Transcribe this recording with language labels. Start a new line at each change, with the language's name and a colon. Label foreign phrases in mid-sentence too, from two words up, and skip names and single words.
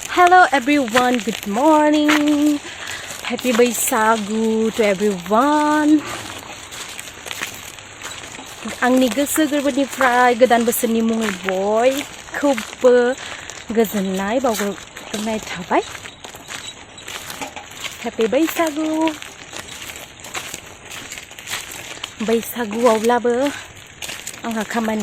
English: Hello everyone, good morning. Happy Baisagu to everyone.
Bodo: Angni goso gorbोनिफ्राय गोदान बोसोरनि मुङै बयखौबो गोजोननाय बावहरनाय थाबाय.
English: Happy Baisagu.
Bodo: बैसागुआवब्लाबो आंहा खामानि.